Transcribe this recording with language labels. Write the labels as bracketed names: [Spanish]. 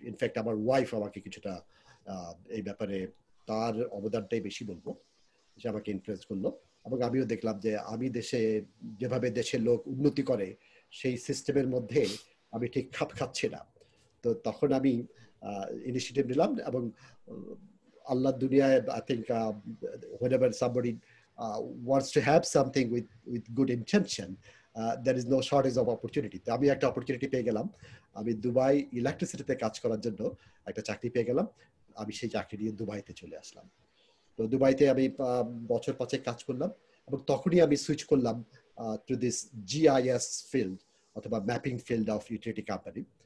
[Bangla] In fact আমার wife আমাকে কিছুটা এই ব্যাপারে তার অবদানটাই বেশি বলবো, সে আমাকে ইনফ্লুয়েন্স করলো। এবং আমিও দেখলাম যে আমি যেভাবে দেশের লোক উন্নতি করে সেই সিস্টেমের মধ্যে আমি ঠিক খাপ খাচ্ছি না। তো তখন আমি ইনিশিয়েটিভ নিলাম, এবং আল্লাহ দুনিয়ায় [English] I think whenever somebody wants to have something with good intention, there is no shortage of opportunity. [Bangla] তো আমি একটা অপরচুনিটি পেয়ে গেলাম, আমি দুবাই ইলেকট্রিসিটিতে কাজ করার জন্য একটা চাকরি পেয়ে গেলাম। আমি সেই চাকরি নিয়ে দুবাইতে চলে আসলাম। তো দুবাইতে আমি বছর 5 কাজ করলাম, এবং তখনই আমি সুইচ করলাম [English] to this GIS field [Bangla] অথবা mapping field [English] Of utility company.